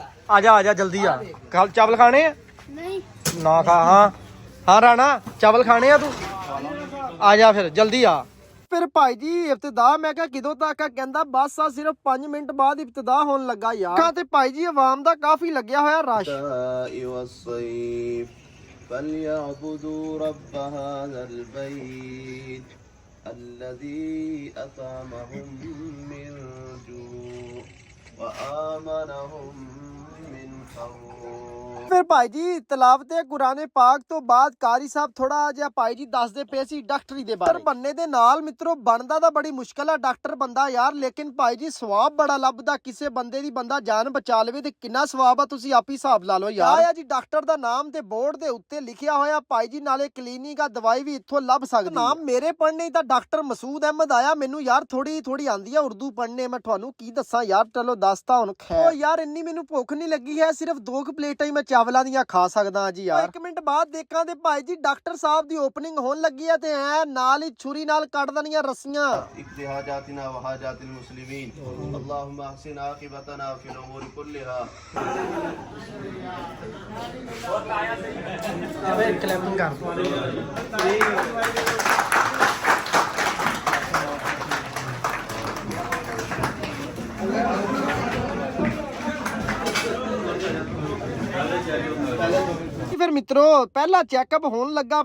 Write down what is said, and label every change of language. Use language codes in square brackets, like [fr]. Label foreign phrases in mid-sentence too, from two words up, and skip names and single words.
[pa] ਆ ਜਾ ਜਲਦੀ ਆ। ਕੱਲ ਚਾਵਲ ਖਾਣੇ ਆ? ਨਹੀਂ ਨਾ ਖਾ। ਹਾਂ ਰਾਣਾ, ਚਾਵਲ ਖਾਣੇ ਆ ਤੂੰ? ਆ ਜਾ ਫਿਰ ਜਲਦੀ ਆ। ਫਿਰ ਭਾਈ ਜੀ ਇਬਤਦਾ ਮੈਂ ਕਿਹਾ ਕਿਦੋਂ ਤੱਕ ਆ? ਕਹਿੰਦਾ ਬਸ ਆ ਸਿਰਫ 5 ਮਿੰਟ ਬਾਅਦ ਇਬਤਦਾ ਹੋਣ ਲੱਗਾ ਯਾਰ। ਤੇ ਭਾਈ ਜੀ ਆਵਾਮ ਦਾ ਕਾਫੀ ਲੱਗਿਆ ਹੋਇਆ ਰਸ਼। [ar] فليعبدوا رب هذا البيت الذي أطعمهم من جوع وآمنهم من خوف। [pa] ਫਿਰ ਭਾਈ ਜੀ ਤਲਾਵਤੇ ਕੁਰਾਨੇ ਪਾਕ ਤੋਂ ਬਾਅਦ ਕਾਰੀ ਸਾਹਿਬ ਥੋੜਾ ਜਿਹਾ ਭਾਈ ਜੀ ਦੱਸਦੇ ਪਏ ਸੀ ਡਾਕਟਰੀ ਦੇ ਬਾਰੇ। ਬੰਨੇ ਦੇ ਨਾਲ ਮਿੱਤਰੋ ਬਣਦਾ ਤਾਂ ਬੜੀ ਮੁਸ਼ਕਲ ਆ ਡਾਕਟਰ ਬੰਦਾ ਯਾਰ, ਲੇਕਿਨ ਭਾਈ ਜੀ ਸਵਾਬ ਬੜਾ ਲੱਭਦਾ। ਕਿਸੇ ਬੰਦੇ ਦੀ ਬੰਦਾ ਜਾਨ ਬਚਾ ਲਵੇ ਤੇ ਕਿੰਨਾ ਸਵਾਬ ਆ, ਤੁਸੀਂ ਆਪ ਹੀ ਹਿਸਾਬ ਲਾ ਲਓ ਯਾਰ। ਆ ਜੀ ਡਾਕਟਰ ਦਾ ਨਾਮ ਤੇ ਬੋਰਡ ਦੇ ਉੱਤੇ ਲਿਖਿਆ ਹੋਇਆ ਭਾਈ ਜੀ, ਨਾਲੇ ਕਲੀਨਿਕ ਆ, ਦਵਾਈ ਵੀ ਇੱਥੋਂ ਲੱਭ ਸਕਦੇ। ਨਾਮ ਮੇਰੇ ਪੜ੍ਹਨੇ ਤਾਂ ਡਾਕਟਰ ਮਸੂਦ ਅਹਿਮਦ ਆਇਆ। ਮੈਨੂੰ ਯਾਰ ਥੋੜੀ ਆਂਦੀ ਆ ਉਰਦੂ ਪੜ੍ਹਨੇ, ਮੈਂ ਤੁਹਾਨੂੰ ਕੀ ਦੱਸਾਂ ਯਾਰ। ਚਲੋ ਦੱਸਤਾ ਹੁਣ। ਖੈਰ ਯਾਰ ਇੰਨੀ ਮੈਨੂੰ ਭੁੱਖ ਨਹੀਂ ਲੱਗੀ ਹੈ, ਸਿਰਫ 2 ਪਲੇਟਾਂ ਹੀ ਮੈਂ ਚਾਵਲਾਂ ਦੀਆਂ ਖਾ ਸਕਦਾ ਜੀ ਯਾਰ। 1 ਮਿੰਟ ਬਾਅਦ ਦੇਖਾਂ ਤੇ ਭਾਈ ਜੀ ਡਾਕਟਰ ਸਾਹਿਬ ਦੀ ਓਪਨਿੰਗ ਹੋਣ ਲੱਗੀ ਹੈ ਤੇ ਐ ਨਾਲ ਹੀ ਛੁਰੀ ਨਾਲ ਕੱਢ ਦੇਣੀਆਂ ਰੱਸੀਆਂ। [ar] اختحاجاتنا وحاجات المسلمين اللهم أحسن عاقبتنا في الأمور كلها. [pa] ਆਵੇ ਕਲੈਪਿੰਗ ਕਰ। ਫਿਰ ਮਿੱਤਰੋ ਪਹਿਲਾ ਚੈੱਕਅਪ ਹੋਣ ਲੱਗਾ।